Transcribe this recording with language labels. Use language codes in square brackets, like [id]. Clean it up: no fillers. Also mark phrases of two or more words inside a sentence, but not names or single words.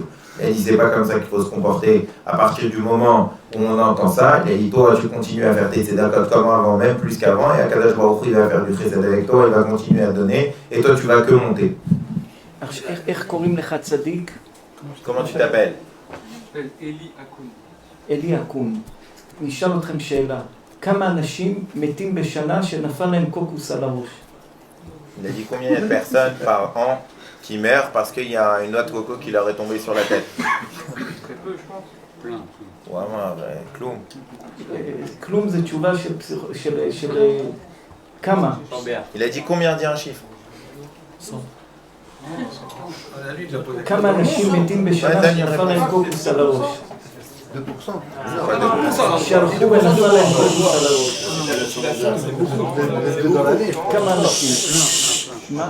[fr] Il dit c'est pas comme ça qu'il faut se comporter. À partir du moment où on entend ça, il dit toi tu continues à faire tes tzedakot comme avant, même plus qu'avant, et [he] הקדוש ברוך הוא [fr] il va faire du chesed avec toi, il va continuer à donner, et toi tu vas que monter. Comment tu t'appelles? Eli Akoun. [he] אלי אקון. נשאל אתכם שאלה. כמה אנשים מתים בשנה שנפל להם קוקוס על הראש? [fr] Il a dit combien il y a de personnes par an qui meurent parce qu'il y a une noix de coco qui leur est tombée sur la tête. Très peu, je pense. Plein. Vraiment, [he] כלום. כלום זה תשובה של כמה? [fr] Il a dit combien, dit un chiffre. [he] כמה אנשים מתים בשנה שנפל להם קוקוס על הראש? 2%. שהלכו ונפל להם קוקוס על הראש. כמה אנשים? מה?